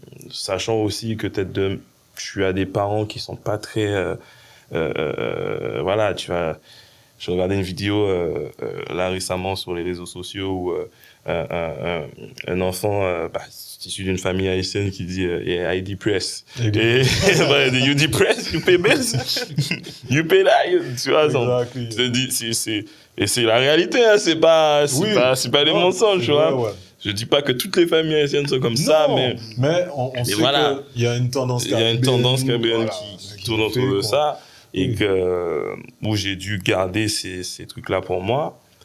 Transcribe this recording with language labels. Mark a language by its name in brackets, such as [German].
[French] Sachant aussi que tu as des parents qui sont pas très... voilà, je regardais une vidéo là récemment sur les réseaux sociaux où un enfant issu d'une famille haïtienne qui dit [English] yeah, I depress. Et you depress, you pay bills, you pay that, [French] tu vois. [English] Exactly. [French] Et c'est la réalité, hein, c'est pas des mensonges, tu vois. Ouais. Je dis pas que toutes les familles haïtiennes sont comme ça, mais on sait voilà. qu'il y a une tendance caribéenne qui tourne autour de ça. Et où j'ai dû garder ces trucs-là pour moi.